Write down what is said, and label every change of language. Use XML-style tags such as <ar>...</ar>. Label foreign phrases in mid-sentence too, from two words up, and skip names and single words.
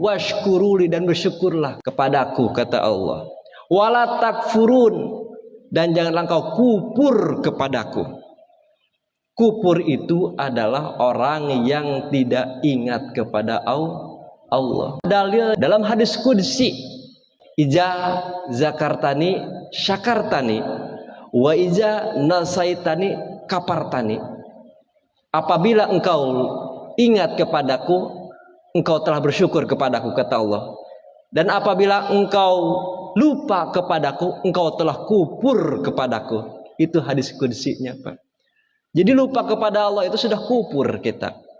<id>Washkuruli, dan bersyukurlah kepadaku, kata Allah.</id> <ar>ولا تكفرون,</ar> <id>dan janganlah engkau kufur kepadaku. Kufur itu adalah orang yang tidak ingat kepada Allah. Dalil dalam hadis qudsi,</id> <ar>إذا ذكرتني شكرتني وإذا نسيتني كفرتني.</ar> <id>Apabila engkau ingat kepadaku, engkau telah bersyukur kepadaku, kata Allah. Dan apabila engkau lupa kepadaku, engkau telah kufur kepadaku. Itu hadis qudsinya, Pak. Jadi lupa kepada Allah itu sudah kufur kita.</id>